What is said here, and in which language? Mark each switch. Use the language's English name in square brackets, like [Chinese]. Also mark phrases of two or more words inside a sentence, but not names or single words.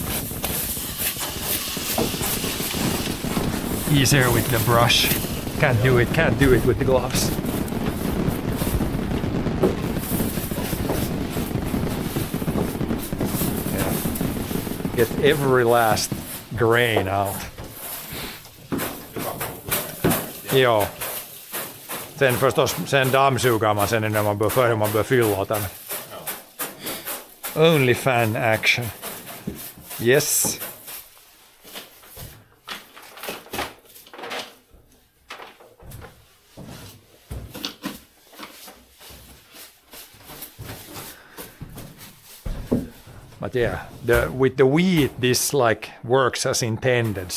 [English] Easier with the brush. Can't do it with the gloves. Yeah. Get every last grain out. [Swedish] Joo. Sen förstås, sen dammsugar man sen när man bör fylla den. [English] Only fan action. Yes. But yeah, with the wheat, this like works as intended.